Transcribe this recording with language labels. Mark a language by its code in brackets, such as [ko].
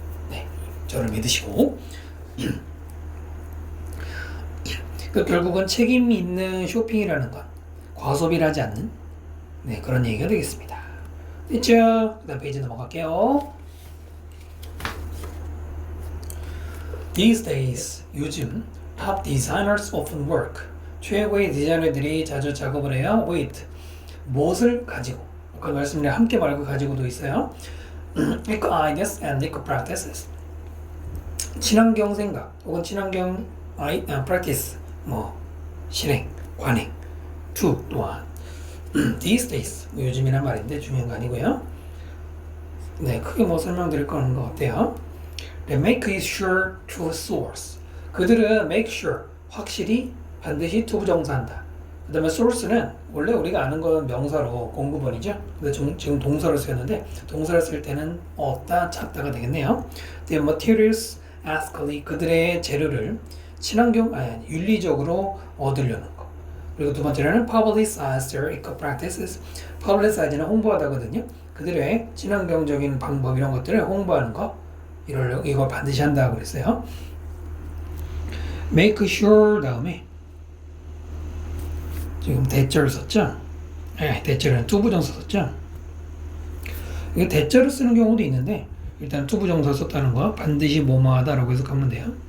[ko] 네, 저를 믿으시고 그 결국은 책임 있는 쇼핑이라는 건 과소비를 하지 않는 네, 그런 얘기가 되겠습니다. 됐죠? 그 다음 페이지 넘어갈게요. [en] These days, 요즘 top designers often work. [ko] 최고의 디자이너들이 자주 작업을 해요. with 무엇을 가지고? 아까 말씀드린 함께 말고 가지고도 있어요. [en] eco ideas and eco practices. [ko] 친환경 생각 혹은 친환경 practice 뭐 실행, 관행. to 또한 these days 뭐 요즘이란 말인데 중요한 거 아니고요. 네, 크게 뭐 설명드릴 거는 것 같아요. [en] They make it sure to source. [ko] 그들은 make sure 확실히 반드시 투부정사한다. 그 다음에 source는 원래 우리가 아는 건 명사로 공급원이죠. 근데 지금 동사로 쓰였는데 동사를 쓸 때는 얻다, 찾다가 되겠네요. The materials ethically 그들의 재료를 친환경 윤리적으로 얻으려는 거. [en] 그리고 두 번째는 publicize their eco practices. [ko] publicize는 홍보하다거든요. 그들의 친환경적인 방법 이런 것들을 홍보하는 거. 이걸 반드시 한다고 그랬어요. make sure 다음에 지금 대절을 썼죠? 네, 대절은 투부정사 썼죠? 이게 대절을 쓰는 경우도 있는데 일단 투부정사 썼다는 거 반드시 뭐뭐하다라고 해석하면 돼요.